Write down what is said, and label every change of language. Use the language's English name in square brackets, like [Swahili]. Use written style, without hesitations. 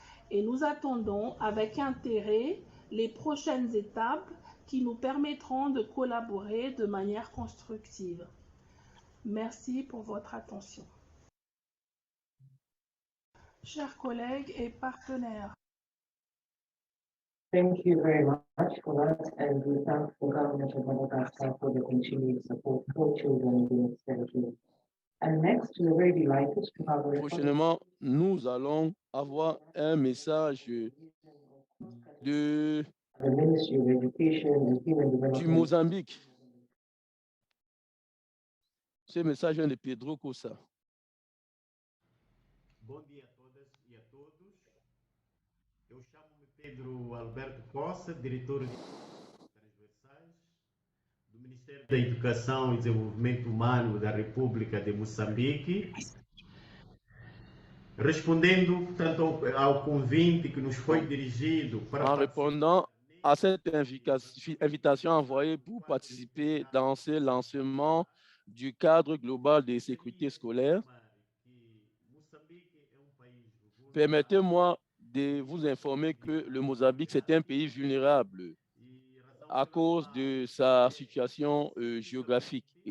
[French] Et nous attendons avec intérêt les prochaines étapes qui nous permettront de collaborer de manière constructive. Merci pour votre attention. Chers collègues et partenaires, [English] Thank you very much for that, and we thank the government of Madagascar for the continued support for children in the And next, we're very delighted to have a [French] Prochainement, nous allons avoir un message de, [English] the Ministry of Education and Human [French] du [English] Development. Mozambique. [French] Ce message vient de Pedro Costa. [Portuguese] Bom dia a todas e a todos. Eu chamo-me Pedro Alberto Costa, diretor de transversais do Ministério da Educação e Desenvolvimento Humano da República de Moçambique. Respondendo, portanto, ao convite que nos foi dirigido para [French] En répondant à cette invitation envoyée pour participer dans ce lancement du cadre global de sécurité scolaire, permettez-moi de vous informer que le Mozambique, c'est un pays vulnérable à cause de sa situation géographique.